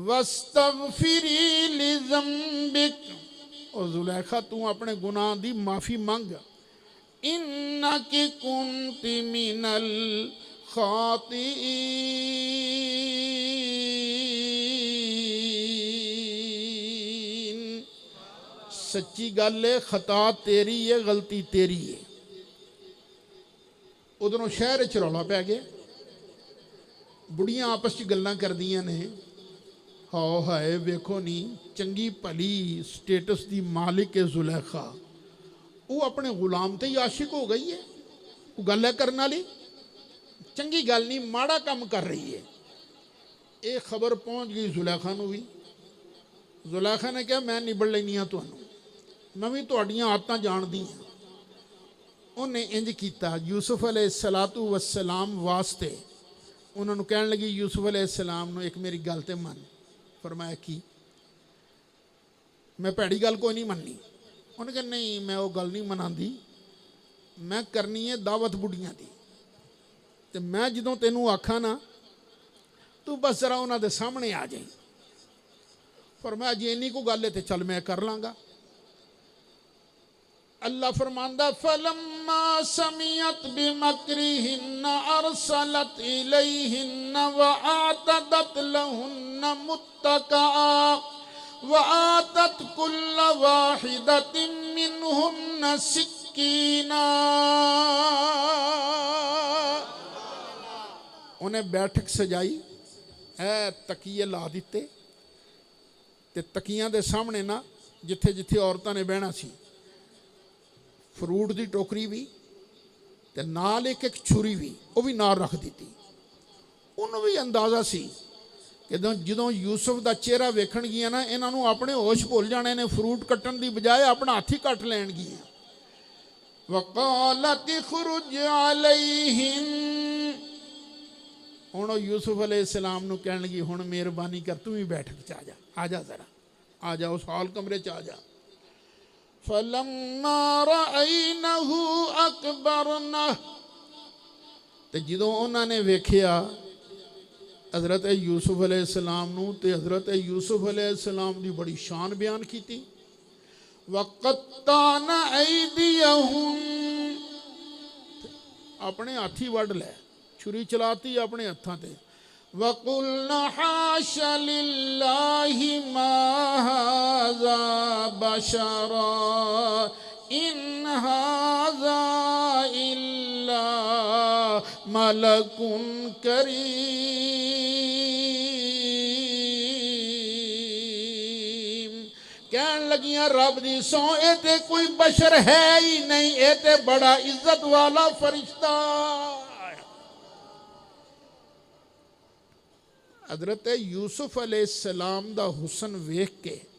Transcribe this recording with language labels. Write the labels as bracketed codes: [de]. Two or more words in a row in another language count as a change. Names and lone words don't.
[ar] واستغفری لذنبک، [pa] اور زلیخا تو اپنے گناہ دی معافی مانگ، [ar] انکی کنت من الخاطئین، [pa] سچی گل ہے، خطا تیری ہے، غلطی تیری ہے۔ ادھروں شہر وچ رولا پی گیا، بڑیاں آپس چ گلاں کردیاں نے، ہاؤ ہائے ویکھو نہیں چنگی بھلی سٹیٹس دی مالک ہے زلیخا، وہ اپنے غلام تے ہی عاشق ہو گئی ہے، وہ گل ہے کرنا لی چنگی گل نہیں، ماڑا کم کر رہی ہے۔ ایک خبر پہنچ گئی زلیخا نو بھی، زلیخا نے کہا میں نبڑ لینی ہاں تانوں، میں بھی تہاڈیاں عادتاں جان دی ہاں۔ انہیں انج کیتا، یوسف علیہ السلام واسطے انہوں نے کہنے لگی یوسف علیہ السلام نو ایک میری گل تے من، فرمایا کی؟ میں پیڑی گل کوئی نہیں مننی۔ انہوں نے کہا نہیں میں وہ گل نہیں مناندی، میں کرنی ہے دعوت بڑھیاں دی، تے میں جدوں تینوں آکھاں نا تو بس ذرا انہاں دے سامنے آ جائیں۔ فرمایا جی اینی کو گل ہے تے چل میں کر لاں گا۔ [ar] اللہ فرماندہ فَلَمَّا سَمِعَتْ بِمَكْرِهِنَّ أَرْسَلَتْ إِلَيْهِنَّ وَأَعْتَدَتْ لَهُنَّ مُتَّكَأً وَآتَتْ كُلَّ وَاحِدَةٍ مِّنْهُنَّ سِكِّينًا، [pa] انہیں بیٹھک سجائی، تکیے لا دیتے تے تکیاں دے سامنے نا جتھے جتھے عورتاں نے بہنا سی، فروٹ دی ٹوکری بھی تے نال ایک ایک چھری بھی وہ بھی نال رکھ دیتی۔ انہوں بھی اندازہ سی کہ جدوں یوسف دا چہرہ ویکھن گیا نا انہاں نوں اپنے ہوش بھول جانے نے، فروٹ کٹن دی بجائے اپنا ہاتھ ہی کٹ لین گیا۔ [ar] وقالت اخرج علیہم، [pa] ہوں یوسف علیہ السلام نو کہن لگی ہوں مہربانی کر تو ہی بیٹھک چ آ جا، آ جا ذرا، آ جا اس ہال کمرے چ آ جا۔ [ar] فلما رأينه أكبرنه [pa] تے جدوں انہاں نے ویکھیا حضرت یوسف علیہ السلام نو تے حضرت یوسف علیہ السلام دی بڑی شان بیان کیتی [ar] وَقَطَّعْنَ أَيْدِيَهُمْ [pa] اپنے ہاتھی وڈ لے چھری چلاتی اپنے ہتھاں تے [ar] وَقُلْنَا حَاشَ لِلَّهِ مَا هَذَا بَشَرًا إِنْ هَذَا إِلَّا مَلَكٌ [pa] كَرِيمٌ کہن لگیاں رب دی سو اے تے کوئی بشر ہے ہی نہیں اے تے بڑا عزت والا فرشتہ حضرت یوسف علیہ السلام دا حسن ویکھ کے